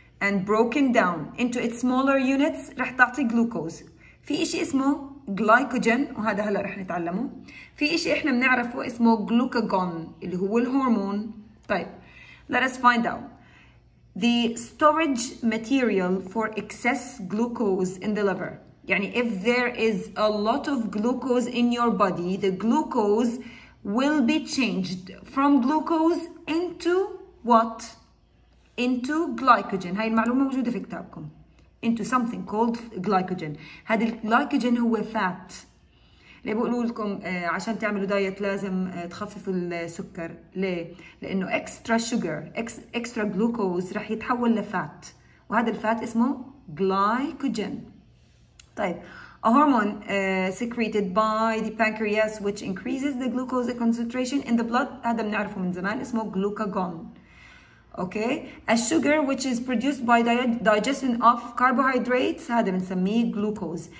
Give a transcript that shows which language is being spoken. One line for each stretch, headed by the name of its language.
English: and broken down into its smaller units
Arabic: رح تعطي جلوكوز. في إشي اسمه جلايكوجين وهذا هلا رح نتعلمه. في إشي إحنا بنعرفه اسمه جلوكاجون اللي هو الهرمون. طيب
English: let us find out the storage material for excess glucose in the liver.
Arabic: يعني
English: if there is a lot of glucose in your body, the glucose will be changed from glucose into what? Into glycogen.
Arabic: هاي المعلومة موجودة في كتابكم.
English: Into something called glycogen.
Arabic: هذا الجلايكوجين هو fat. ليه بقولوا لكم عشان تعملوا دايت لازم تخففوا السكر؟ ليه؟ لأنه
English: extra sugar, extra glucose
Arabic: رح يتحول لفات، وهذا الفات اسمه glycogen. طيب
English: a hormone secreted by the pancreas which increases the glucose concentration in the blood
Arabic: هذا بنعرفه من زمان اسمه
English: glucagon. Okay, a sugar which is produced by digestion of carbohydrates
Arabic: هذا بنسميه
English: glucose.